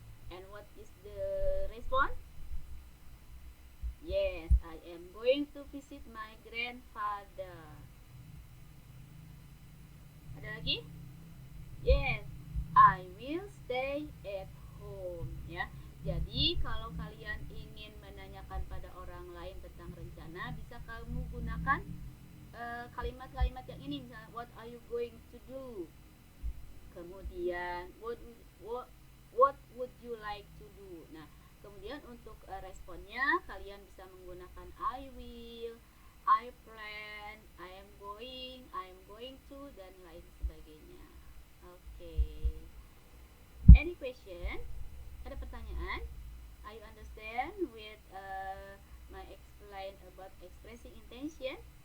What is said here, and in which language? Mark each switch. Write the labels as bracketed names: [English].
[English] And what is the response? Yes, I am going to visit my grandfather. [Indonesian] Ada lagi? [English] Yes, I will stay at home, ya. [Indonesian] Jadi kalau kalian ingin menanyakan pada orang lain tentang rencana, bisa kamu gunakan kalimat-kalimat yang ini, misalnya [English] what are you going to do? [Indonesian] Kemudian [English] what would you like to do? [Indonesian] Nah, kemudian untuk responnya kalian bisa menggunakan [English] I will, I plan, I am going to, [Indonesian] dan lain sebagainya. [English] Okay. Any question? [Indonesian] Ada pertanyaan? [English] Are you understand with my explain about expressing intention?